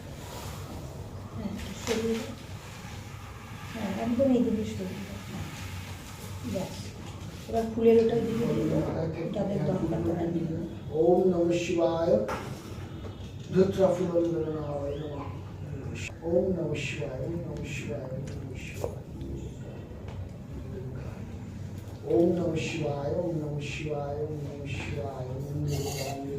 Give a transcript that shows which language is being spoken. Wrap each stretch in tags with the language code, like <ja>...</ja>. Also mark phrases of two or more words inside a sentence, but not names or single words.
<bn>হ্যাঁ একটু সরিয়ে দাও, হ্যাঁ একদম এইদিকে সরিয়ে দাও। হ্যাঁ ব্যাস, এবার ফুলের ওটা দিকে দিয়ে দাও, যাদের দরকার তারা দিয়ে দাও।</bn> <sa>ओम नमः शिवाय रुद्रफुल्लनाय नमः ओम नमः शिवाय ओम नमः शिवाय ओम नमः शिवाय ओम नमः शिवाय ओम नमः शिवाय ओम नमः शिवाय ओम नमः</sa>